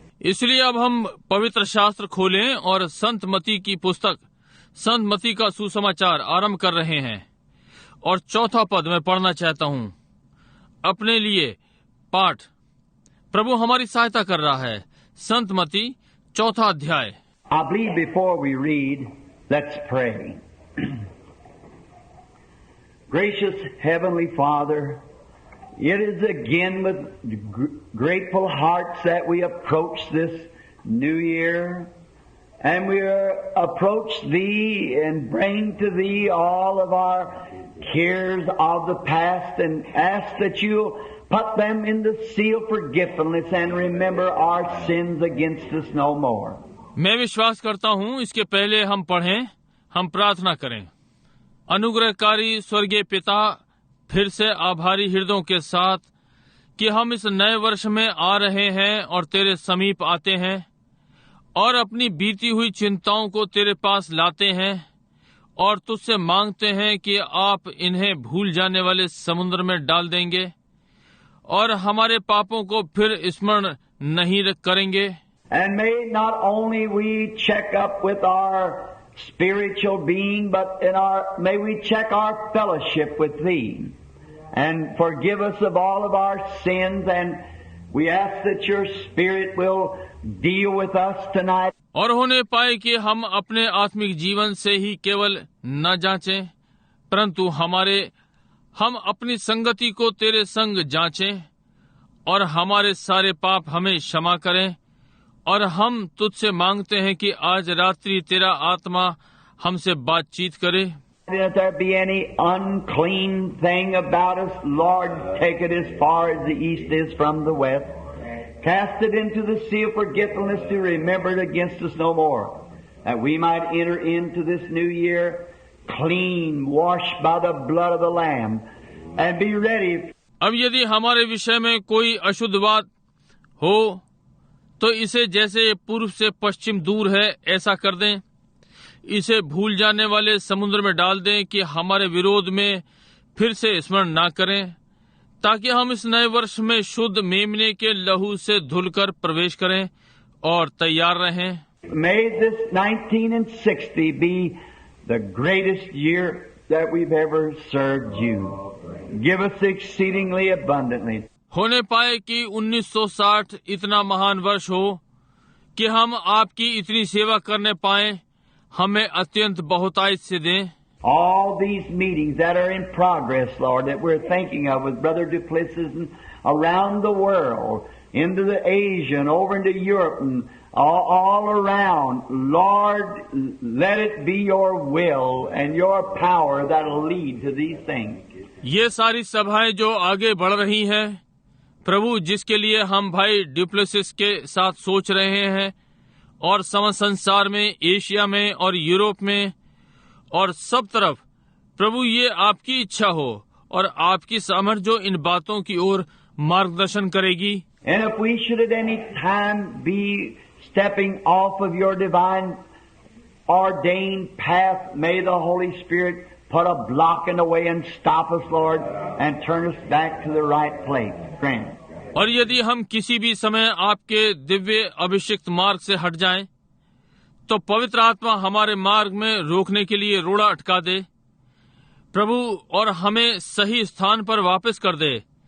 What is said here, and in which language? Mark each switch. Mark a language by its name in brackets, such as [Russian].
[Hindi] इसलिए अब हम पवित्र शास्त्र खोलें और संत मती की पुस्तक, संत मती का सुसमाचार आरंभ कर रहे हैं और 4था पद में पढ़ना चाहता हूँ अपने लिए पाठ। प्रभु हमारी सहायता कर रहा है। संत मती 4था अध्याय। [English] I believe before we read, let's pray. Gracious Heavenly Father, it is again with grateful hearts that we approach this new year, and we approach Thee and bring to Thee all of our cares of the past and ask that You put them in the seal forgiveness and remember our sins against us no more. [Hindi] मैं विश्वास करता हूँ इसके पहले हम पढ़ें, हम प्रार्थना करें। अनुग्रहकारी स्वर्गीय पिता, फिर से आभारी हृदयों के साथ कि हम इस नए वर्ष में आ रहे हैं और तेरे समीप आते हैं और अपनी बीती हुई चिंताओं को तेरे पास लाते हैं और तुझसे मांगते हैं कि आप इन्हें भूल जाने वाले समुद्र में डाल देंगे और हमारे पापों को फिर स्मरण नहीं करेंगे। [English] And may not only we check up with our spiritual being, but may we check our fellowship with Thee and forgive us of all of our sins, and we ask that Your Spirit will deal with us tonight. [Hindi] और होने पाए कि हम अपने आत्मिक जीवन से ही केवल न जांचें, परंतु हम अपनी संगति को तेरे संग जांचें और हमारे सारे पाप हमें क्षमा करें। और हम तुझसे मांगते हैं कि आज रात्रि तेरा आत्मा हमसे बातचीत करे। [English] If there be any unclean thing about us, Lord, take it as far as the east is from the west. Cast it into the sea of forgetfulness to remember it against us no more, that we might enter into this new year clean, washed by the blood of the Lamb, and be ready. [Hindi] अब यदि हमारे विषय में कोई अशुद्ध बात हो तो इसे जैसे पूर्व से पश्चिम दूर है ऐसा कर दें। इसे भूल जाने वाले समुद्र में डाल दें कि हमारे विरोध में फिर से स्मरण ना करें, ताकि हम इस नए वर्ष में शुद्ध मेमने के लहू से धुलकर प्रवेश करें और तैयार रहें। [English] May this 1960 be the greatest year that we've ever served You. Give us exceedingly abundantly. [Hindi] होने पाए कि 1960 इतना महान वर्ष हो कि हम आपकी इतनी सेवा करने पाएं, हमें अत्यंत बहुतायत से दें। [English] All these meetings that are in progress, Lord, that we're thinking of with Brother Duplessis and around the world, into the Asia and over into Europe and all around, Lord, let it be Your will and Your power that'll lead to these things. [Hindi] ये सारी सभाएं जो आगे बढ़ रही हैं, प्रभु, जिसके लिए हम भाई ड्यूप्लेसिस के साथ सोच रहे हैं, और समस्त संसार में, एशिया में और यूरोप में और सब तरफ, प्रभु, ये आपकी इच्छा हो और आपकी सामर्थ जो इन बातों की ओर मार्गदर्शन करेगी। [English] And if we should at any time be stepping off of Your divine ordained path, may the Holy Spirit put a block in the way and stop us, Lord, and turn us back to the right place. Grant. [Hindi] और यदि हम किसी भी समय आपके दिव्य अभिषिक्त मार्ग से हट जाएं, तो पवित्र आत्मा हमारे मार्ग में रोकने के लिए रोड़ा अटका दे, प्रभु, और हमें सही स्थान पर वापस कर दे।